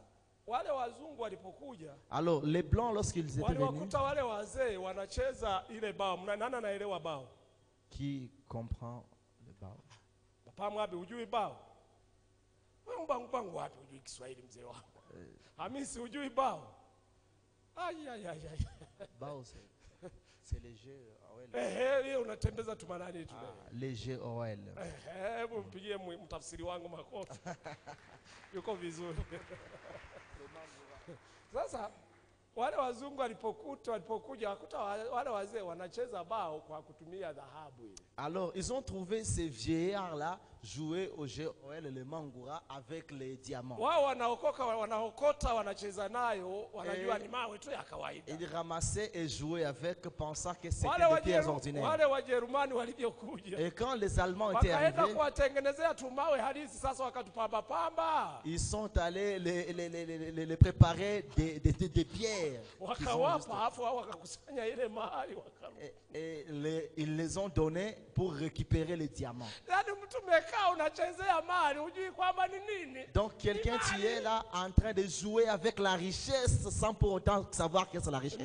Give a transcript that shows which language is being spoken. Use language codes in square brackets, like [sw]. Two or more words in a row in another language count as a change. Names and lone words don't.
[fr] Alors, les blancs, lorsqu'ils étaient venus, qui comprend le bao? Bao, c'est les jeux OL. Les jeux OL. [sw] Mpigie mtafsiri wangu makofi. Yuko vizuri. Sasa wale wazungu walipokuja wakuta wale wazee wanacheza bao kwa kutumia dhahabu ile. [fr] Alors ils ont trouvé ces vieillards là jouer au jeu OL le Mangura avec les diamants. [sw] Wao wanaokota wanacheza nayo wanajua ni mawe tu ya kawaida. [fr] Ils ramassaient et jouaient avec pensant que c'était des pierres ordinaires. [sw] Wale Wajerumani walivyokuja. [fr] Et quand les Allemands étaient arrivés, [sw] wakaenda kuwatengenezea tu mawe halisi sasa wakatupamba pamba. [fr] Ils sont allés les préparer des pierres. Et ils les ont donnés pour récupérer les diamants. Donc quelqu'un tu es là en train de jouer avec la richesse sans pour autant savoir que c'est la richesse.